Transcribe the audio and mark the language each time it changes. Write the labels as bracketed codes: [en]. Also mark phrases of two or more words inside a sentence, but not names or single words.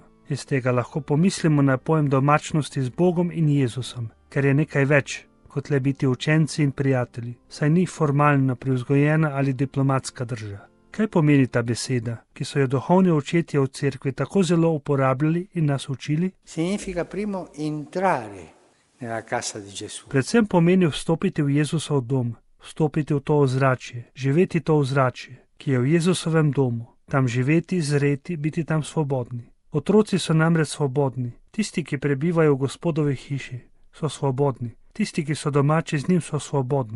[sl] Iz tega lahko pomislimo na pojem domačnosti z Bogom in Jezusom, ker je nekaj več, kot le biti učenci in prijatelji, saj ni formalno privzgojena ali diplomatska drža. Kaj pomeni ta beseda, ki so jo duhovni očetje v cerkvi tako zelo uporabljali in nas učili? [it] Significa primo entrare nella casa di Gesù. [sl] Predvsem pomeni vstopiti v Jezusov dom, vstopiti v to ozračje, živeti to ozračje, ki je v Jezusovem domu, tam živeti, zreti, biti tam svobodni. Otroci so namreč svobodni, tisti, ki prebivajo v Gospodovi hiši, so svobodni, tisti, ki so domači z njim, so svobodni.